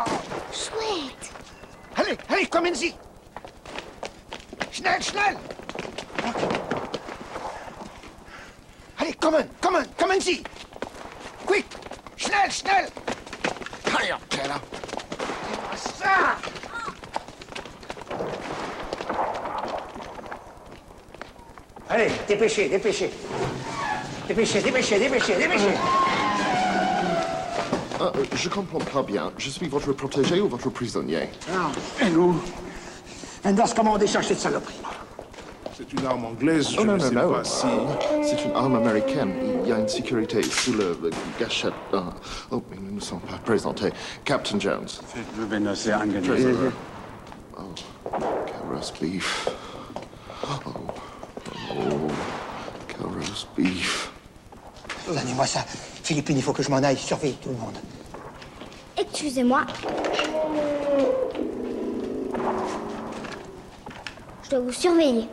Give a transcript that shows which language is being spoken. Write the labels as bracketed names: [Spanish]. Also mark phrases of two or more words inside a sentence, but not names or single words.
[French] Chouette. Allez, allez, [German] kommen-Sie. Schnell, schnell. Allez, kommen-Sie. Quick, schnell, schnell. [French] Allez, hop, là. Donne-moi ça. Allez, dépêchez, dépêchez. Dépêchez, dépêchez, dépêchez, dépêchez. Je comprends pas bien. Je suis votre protégé ou votre prisonnier? Non, et nous? Enders, comment on décharge cette saloperie? C'est une arme anglaise, je ne sais pas si... C'est une arme américaine. Il y a une sécurité sous le gâchette. Oh, mais nous ne sommes pas présentés. [English] Captain Jones. [German] Wenn das sehr angenehm ist. [French] Oh, quel [English] roast beef. [French] Oh, quel [English] roast beef. [French] Donnez-moi ça. Philippine, il faut que je m'en aille surveiller tout le monde. Excusez-moi. Je dois vous surveiller.